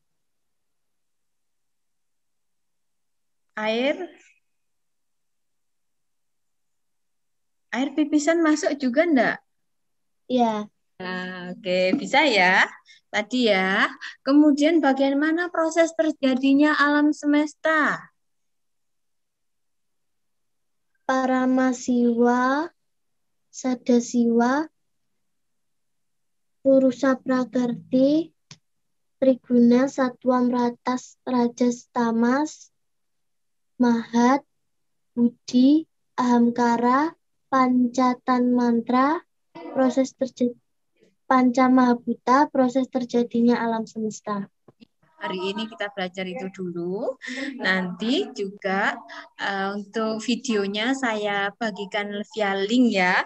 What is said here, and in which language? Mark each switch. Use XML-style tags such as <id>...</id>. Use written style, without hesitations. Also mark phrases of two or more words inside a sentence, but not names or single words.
<id>air pipisan masuk juga enggak? Ya. Nah, oke, bisa ya. Tadi ya. Kemudian bagaimana proses terjadinya alam semesta? Paramasiwa, Sadasiwa, Purusa Prakerti, Triguna, Satwam Rajas Tamas, Mahat, Budi, Ahamkara, Pancatan Mantra, proses terjadi Pancamabhuta, proses terjadinya alam semesta. Hari ini kita belajar itu dulu. Nanti juga untuk videonya saya bagikan via link ya.</id>